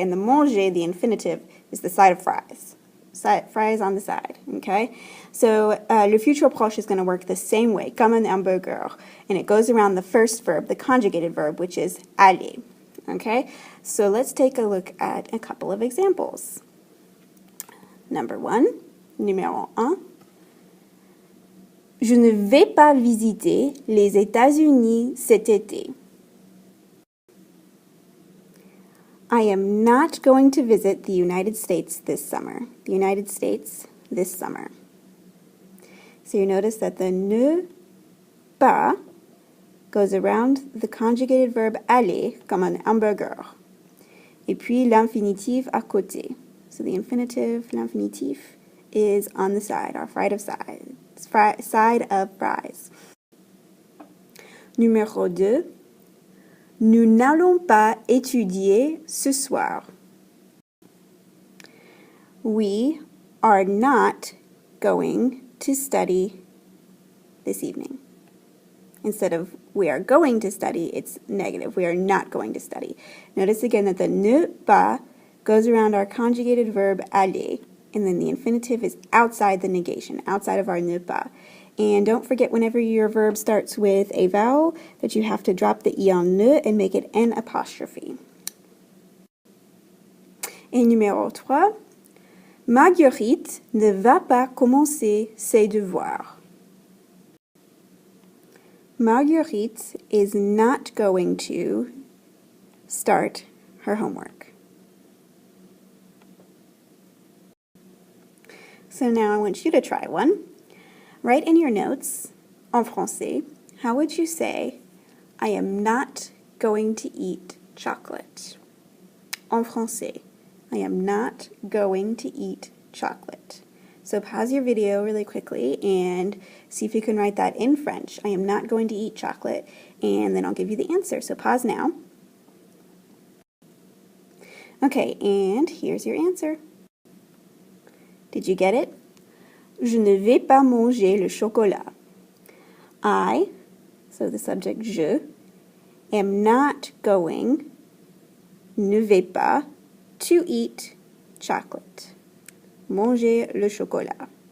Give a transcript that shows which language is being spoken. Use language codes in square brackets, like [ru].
[en] And the manger, the infinitive, is the side of fries. Fries on the side, okay? So le futur proche is going to work the same way, [fr] comme un hamburger, [en] and it goes around the first verb, the conjugated verb, which is aller, okay? So let's take a look at a couple of examples. Number 1, numéro 1. [fr] Je ne vais pas visiter les États-Unis cet été. [en] I am not going to visit the United States this summer. The United States this summer. So you notice that the ne pas goes around the conjugated verb aller [fr] comme un hamburger. Et puis l'infinitive à côté. [en] So the infinitive, l'infinitif, is on the side, our side of fries. Numéro 2. [fr] Nous n'allons pas étudier ce soir. [en] We are not going to study this evening. Instead of we are going to study, it's negative. We are not going to study. Notice again that the ne pas goes around our conjugated verb aller, and then the infinitive is outside the negation, outside of our ne pas. And don't forget, whenever your verb starts with a vowel, that you have to drop the I en ne and make it an apostrophe. [fr] Et numéro 3, Marguerite ne va pas commencer ses devoirs. [en] Marguerite is not going to start her homework. So now I want you to try one. Write in your notes, [fr] en français, [en] how would you say, I am not going to eat chocolate? [fr] En français, [en] I am not going to eat chocolate. So pause your video really quickly and see if you can write that in French. I am not going to eat chocolate, and then I'll give you the answer. So pause now. Okay, and here's your answer. Did you get it? [fr] Je ne vais pas manger le chocolat. [en] I, so the subject je, am not going, [fr] ne vais pas, [en] to eat chocolate. [fr] Manger le chocolat.